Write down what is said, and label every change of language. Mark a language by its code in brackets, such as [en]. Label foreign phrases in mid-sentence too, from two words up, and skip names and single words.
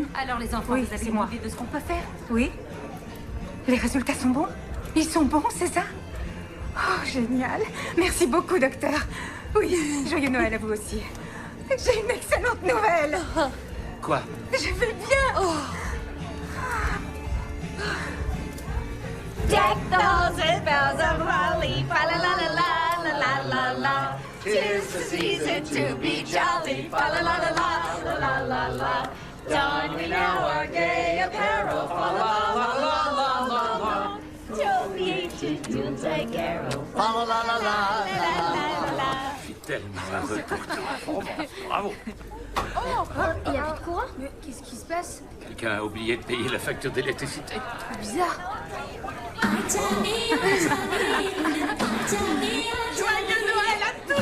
[fr] Alors les enfants, Oui, vous avez c'est une moi. idée de ce qu'on peut faire? Oui? Les résultats sont bons? Ils sont bons, c'est ça? Oh, génial. Merci beaucoup, docteur. Oui, joyeux Noël à vous aussi. J'ai une excellente nouvelle. Quoi? Je vais bien. [en] Deck the halls with bells of holly, fa la la la la la la la la. 'Tis the season to be jolly, fa la la la la la la la. Don we now our gay apparel, fa la la la la la la. Till the ancient Yuletide carol, fa la la la la la la la. [fr] Je suis tellement heureux pour toi. Vraiment, bravo. Oh, il y a plus de courant? Mais qu'est-ce qui se passe? Quelqu'un a oublié de payer la facture d'électricité. Bizarre. Joyeux Noël à tous!